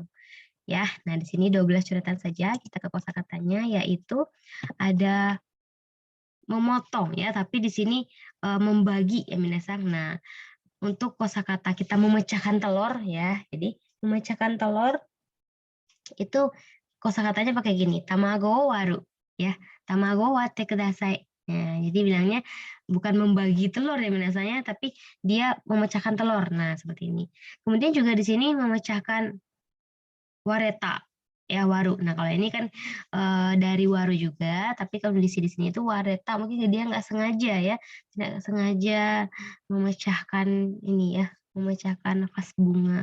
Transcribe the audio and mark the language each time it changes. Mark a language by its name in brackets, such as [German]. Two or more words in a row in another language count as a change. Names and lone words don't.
[Indonesian] Ya, nah di sini 12 coretan saja. Kita ke kosakatanya yaitu ada memotong ya, tapi di sini membagi ya minasan. Nah, untuk kosakata kita memecahkan telur ya. Jadi memecahkan telur itu kosakatanya pakai gini, [Japanese] 卵割る [Indonesian] ya. [Japanese] 卵割ってください. [Indonesian] Nah, jadi bilangnya bukan membagi telur ya minasannya, tapi dia memecahkan telur. Nah, seperti ini. Kemudian juga di sini memecahkan wareta ya waru. Nah, kalau ini kan dari waru juga, tapi kalau di sini itu wareta mungkin dia nggak sengaja ya, tidak sengaja memecahkan ini ya, memecahkan nafas bunga.